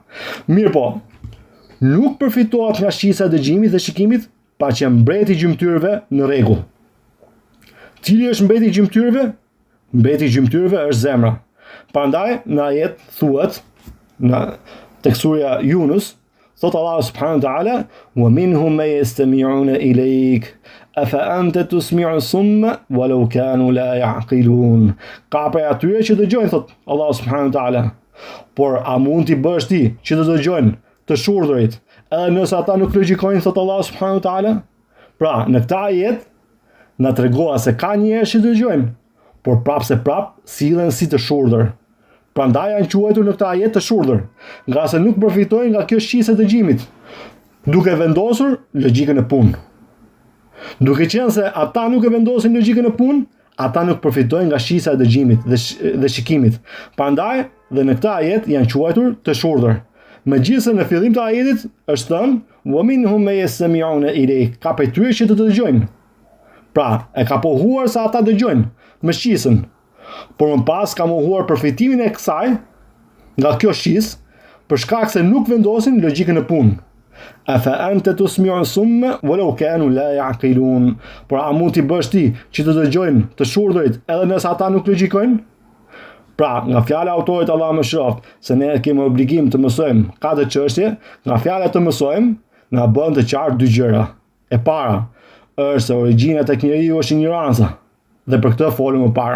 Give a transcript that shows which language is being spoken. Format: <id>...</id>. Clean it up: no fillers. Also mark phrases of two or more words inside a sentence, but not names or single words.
<sq>Mirë po, nuk përfitohet nga shqisa e dëgjimit dhe shikimit pa që mbreti i gjymtyrëve në rregull. Cili është mbreti i gjymtyrëve? Mbreti i gjymtyrëve është zemra. Prandaj në ajet thuhet tek surja Yunus, thot Allah</sq> <ar>سبحانه وتعالى ومنهم من يستمعون إليك أفأنت تسمع الصم ولو كانوا لا يعقلون."</ar> <sq>Ka për atyre që dëgjojnë, thot Allah</sq> <ar>سبحانه وتعالى.</ar> <sq>Por a mund t'i bësh ti që të dëgjojnë të shurdhërit, edhe nëse ata nuk logjikojnë, thot Allah</sq> <ar>سبحانه وتعالى?</ar> <sq>Pra, në këtë ajet na tregoa se ka njerëz që dëgjojnë, por prap sillen si të shurdhër. Prandaj janë quajtur në këtë ajet të shurdhër, nga se nuk përfitojnë nga kjo shqisë e dëgjimit, duke vendosur logjikën e punë. Duke qenë se ata nuk e vendosin logjikën e punë, ata nuk përfitojnë nga shqisa e dëgjimit dhe shikimit. Prandaj dhe në këtë ajet janë quajtur të shurdhër. Megjithëse në fillim të ajetit është thënë:</sq> <ar>"ومنهم من يستمعون إليك",</ar> <sq>ka prej tyre që të dëgjojnë. Pra, e ka pohuar se ata dëgjojnë me shqisën, por më pas ka mohuar përfitimin e kësaj nga kjo shqisë për shkak se nuk vendosin logjikën e punë.</sq> <ar>أفأنت تسمع الصم ولو كانوا لا يعقلون.</ar> <sq>Por a mund t'i bësh ti që të dëgjojnë të shurdhërit edhe nëse ata nuk logjikojnë? Pra, nga fjala e autorit Allah mëshiroft se ne kemi obligim të mësojmë 4 çështje, nga fjala të mësojmë na bën të qartë 2 gjëra. E para është se origjina tek njeriu është ignoranca, dhe për këtë folëm më parë.</sq>